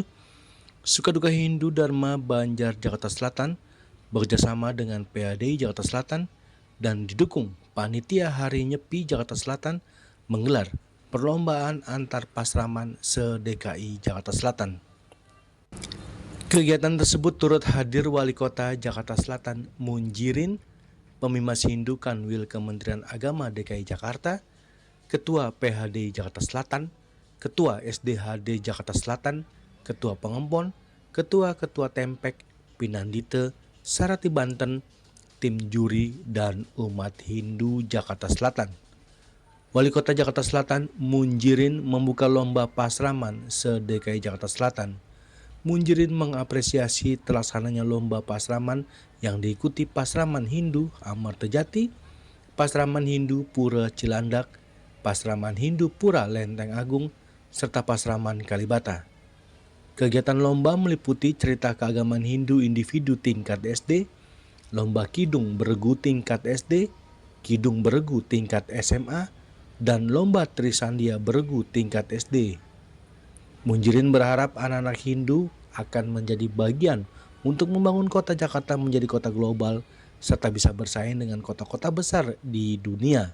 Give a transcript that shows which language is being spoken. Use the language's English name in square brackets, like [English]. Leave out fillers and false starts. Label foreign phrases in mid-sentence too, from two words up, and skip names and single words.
[Indonesian] Sukaduka Hindu Dharma Banjar Jakarta Selatan bekerjasama dengan PADI Jakarta Selatan dan didukung Panitia Hari Nyepi Jakarta Selatan menggelar perlombaan antar pasraman se-DKI Jakarta Selatan. Kegiatan tersebut turut hadir Wali Kota Jakarta Selatan Munjirin, Pemimas Hindu Kanwil Kementerian Agama DKI Jakarta, Ketua PHD Jakarta Selatan, Ketua SDHD Jakarta Selatan, Ketua Pengempon, Ketua-Ketua Tempek, Pinandite, Sarati Banten, tim juri, dan umat Hindu Jakarta Selatan. Wali Kota Jakarta Selatan Munjirin membuka lomba pasraman se-DKI Jakarta Selatan. Munjirin mengapresiasi terlaksananya lomba pasraman yang diikuti Pasraman Hindu Amertajati, Pasraman Hindu Pura Cilandak, Pasraman Hindu Pura Lenteng Agung, serta Pasraman Kalibata. Kegiatan lomba meliputi cerita keagamaan Hindu individu tingkat SD, lomba kidung beregu tingkat SD, kidung beregu tingkat SMA, dan lomba trisandia beregu tingkat SD. Munjirin berharap anak-anak Hindu akan menjadi bagian untuk membangun kota Jakarta menjadi kota global serta bisa bersaing dengan kota-kota besar di dunia.